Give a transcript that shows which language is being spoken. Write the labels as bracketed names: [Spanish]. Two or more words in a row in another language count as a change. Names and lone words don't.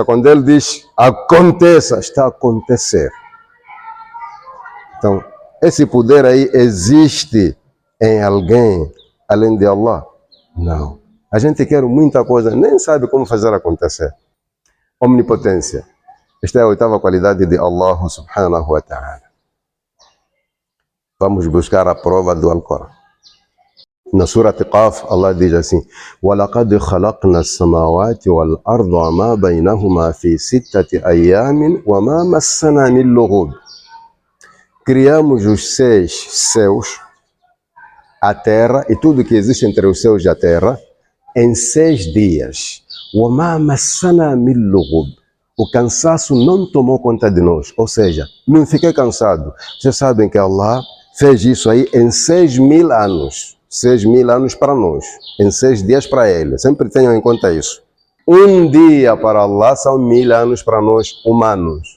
[Portuguese] Quando ele diz aconteça, está a acontecer. Então, esse poder aí existe em alguém além de Allah? Não. A gente quer muita coisa, nem sabe como fazer acontecer. Omnipotência. Esta é a oitava qualidade de Allah [Arabic] سبحانه وتعالى. [Portuguese] Vamos buscar a prova do Alcorão. Na Surah Qaf, Allah diz assim, [Arabic] وَلَقَدْ خَلَقْنَا السَّمَاوَاتِ وَالْأَرْضَ وَمَا بَيْنَهُمَا فِي سِتَّةِ أَيَّامٍ وَمَا مَسَّنَا مِن لُغُوبٍ. [Portuguese] Criamos os 6 céus, a terra e tudo que existe entre os céus e a terra em 6 dias. [Arabic] وَمَا مَسَّنَا مِن لُغُوبٍ. [Portuguese] O cansaço não tomou conta de nós, ou seja, não fiquei cansado. Vocês sabem que Allah fez isso aí em 6.000 anos. 6.000 anos para nós, em 6 dias para Ele. Sempre tenham em conta isso. Um dia para Allah são 1.000 anos para nós, humanos.